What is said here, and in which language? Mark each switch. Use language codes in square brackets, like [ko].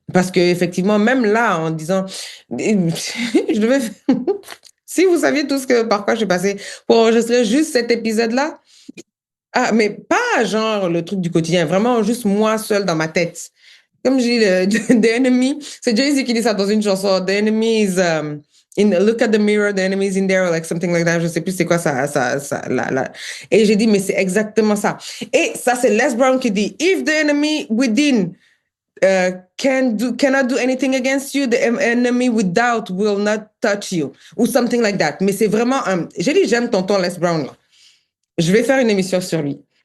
[fr] Parce que effectivement, même là, en disant, je devais, si vous saviez tout ce que par quoi j'ai passé pour enregistrer juste cet épisode-là, ah, mais pas genre le truc du quotidien, vraiment juste moi seule dans ma tête. Comme je dis, [en] the enemy, [fr] c'est Jay-Z qui dit ça dans une chanson, [en] the enemy is look at the mirror, the enemy is in there, or like something like that. [fr] Je sais plus c'est quoi ça. Et j'ai dit, mais c'est exactement ça. Et ça, c'est Les Brown qui dit, [en] if the enemy within cannot do anything against you, the enemy without will not touch you, ou something like that. [fr] Mais c'est vraiment, j'ai dit, j'aime tonton Les Brown, là. Je vais faire une émission sur lui.